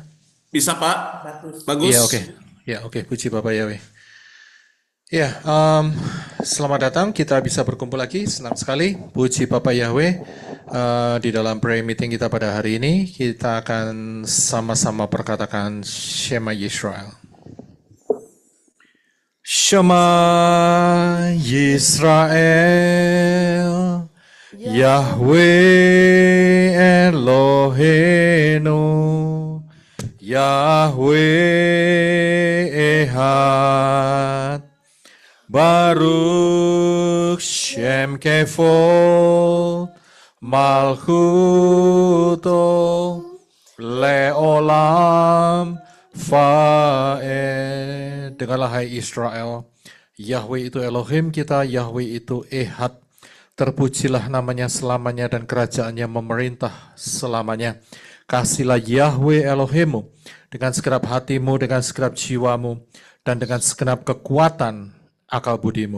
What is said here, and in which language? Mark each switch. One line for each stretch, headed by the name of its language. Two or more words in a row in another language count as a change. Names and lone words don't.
Indonesian: bisa Pak? Bagus. Iya, oke. Ya, oke. Puji Bapak Yahweh. Ya, selamat datang. Kita bisa berkumpul lagi. Senang sekali. Puji Bapak Yahweh. Di dalam
English: prayer meeting
Indonesian: kita pada hari ini, kita akan sama-sama perkatakan Shema Yisrael.
Hebrew: שמע ישראל, יהוה אלוהינו, יהוה אחד, ברוך שם כבוד, מלכותו, לעולם, ועד.
Indonesian: Dengarlah hai Israel, Yahweh itu Elohim kita, Yahweh itu Ehad. Terpujilah namanya selamanya dan kerajaannya memerintah selamanya. Kasihlah Yahweh Elohimmu dengan segenap hatimu, dengan segenap jiwamu, dan dengan segenap kekuatan akal budimu.